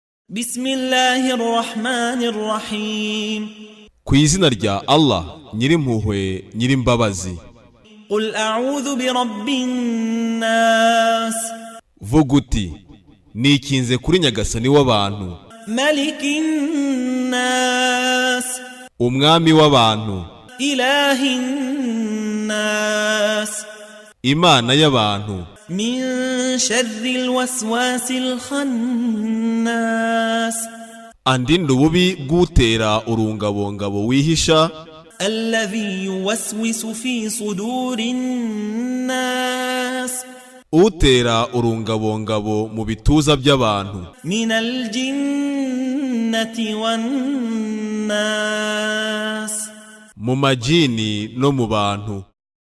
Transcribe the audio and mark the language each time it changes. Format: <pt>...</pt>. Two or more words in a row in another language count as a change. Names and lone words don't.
<ar>بسم الله الرحمن الرحيم.</ar> <rw>Ku izina rya Allah nyirimpuhwe nyirimbabazi.</rw> <ar>قل أعوذ برب الناس.</ar> <rw>Vuga uti nikinze kuri nyagasani w'abantu,</rw> <ar>ملك الناس,</ar> <rw>umwami w'abantu,</rw> <ar>إله الناس,</ar> <rw>Imana y'abantu,</rw> <ar>من شر الوسواس الخناس,</ar> <rw>andinda ububi bw'utera urungabongabo wihisha,</rw> <ar>الذي يوسوس في صدور الناس,</ar> <rw>utera urungabongabo mu bituza by'abantu,</rw> <ar>من الجنة والناس,</ar> <rw>mu majini no mu bantu.</rw>